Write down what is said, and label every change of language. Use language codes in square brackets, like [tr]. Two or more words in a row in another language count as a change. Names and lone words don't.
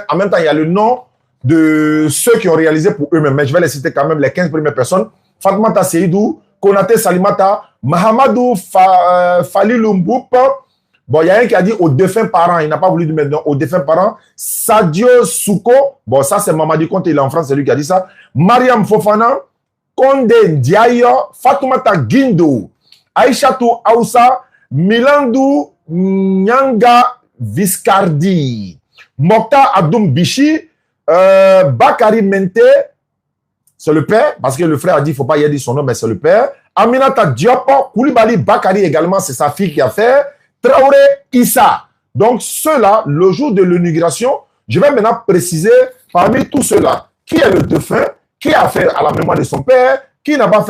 [fr] En même temps, il y a le nom de ceux qui ont réalisé pour eux-mêmes. Mais je vais les citer quand même, les 15 premières personnes. Fatoumata Seydou, Konate Salimata, Mahamadou Falilou Mboup, Bon, il y a un qui a dit aux défunts parents. Il n'a pas voulu dire maintenant aux défunts parents. Sadio Souko. Bon, ça, c'est Mamadi Conte. Il est en France. C'est lui qui a dit ça. Mariam Fofana. Konde Ndiayo. Fatoumata Guindo. Aïchatou Aoussa. Milandou Nyanga Viscardi. Mokta Abdoum Bichi. Bakari Mente. C'est le père. Parce que le frère a dit, il ne faut pas y dire son nom, mais c'est le père. Aminata Diop. Koulibaly Bakari également. C'est sa fille qui a fait. Traoré Issa. Donc, ceux-là, le jour de l'inauguration, je vais maintenant préciser parmi tous ceux-là, qui est le défunt, qui a fait à la mémoire de son père, qui n'a pas fait.